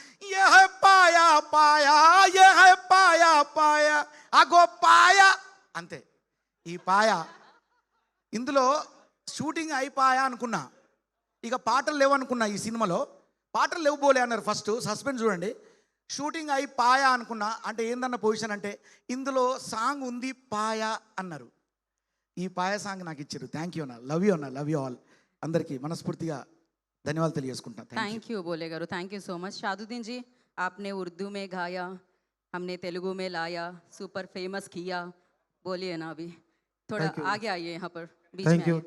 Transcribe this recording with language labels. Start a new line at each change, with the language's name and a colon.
Hindi: ये है पाया पाया, ये है पाया पाया,
Telugu: అగో పాయ అంతే. ఈ పాయ ఇందులో షూటింగ్ అయిపోయా అనుకున్నా, ఇక పాటలు లేవు అనుకున్నా. ఈ సినిమాలో పాటలు లేవు బోలే అన్నారు ఫస్ట్, సస్పెన్స్ చూడండి. షూటింగ్ అయి పాయా అనుకున్నా, అంటే ఏందన్న పొజిషన్ అంటే ఇందులో సాంగ్ ఉంది పాయా అన్నారు. ఈ పాయ సాంగ్ నాకు ఇచ్చారు. థ్యాంక్ యూ అన్న, లవ్ యూ అన్న, లవ్ యూ ఆల్. అందరికీ మనస్ఫూర్తిగా ధన్యవాదాలు తెలియజేసుకుంటాను.
Hindi: थैंक यू बोले गारू, थैंक यू सो मच. शादुद्दीन जी, आपने उर्दू में गाया, हमने तेलुगु में लाया, सुपर फेमस किया. बोलिए ना अभी थोड़ा आगे आइए यहाँ पर बीच में आइए.